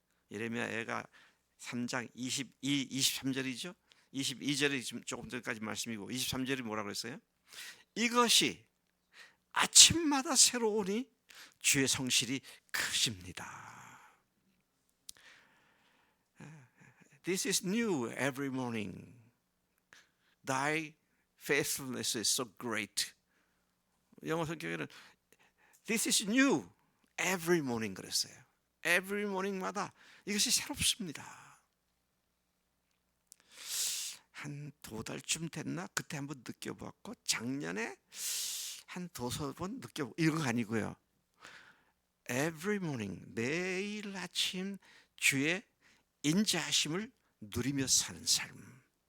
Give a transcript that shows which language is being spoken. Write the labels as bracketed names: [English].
[Korean] 예레미야가 3장 23절이죠 22절이 지금 조금 전까지 말씀이고 23절이 뭐라 그랬어요? 이것이 아침마다 새로우니 주의 성실이 크십니다. [English] This is new every morning. Thy faithfulness is so great. [Korean] 영어 성경에는 [English] This is new every morning [Korean] 그랬어요. [English] Every morning [Korean] 마다 이것이 새롭습니다. 한 2달쯤 됐나? 그때 한번 느껴보았고, 작년에 한 2-3번 느껴보고, 이런 거 아니고요. every morning, 매일 아침 주의 인자하심을 누리며 사는 삶.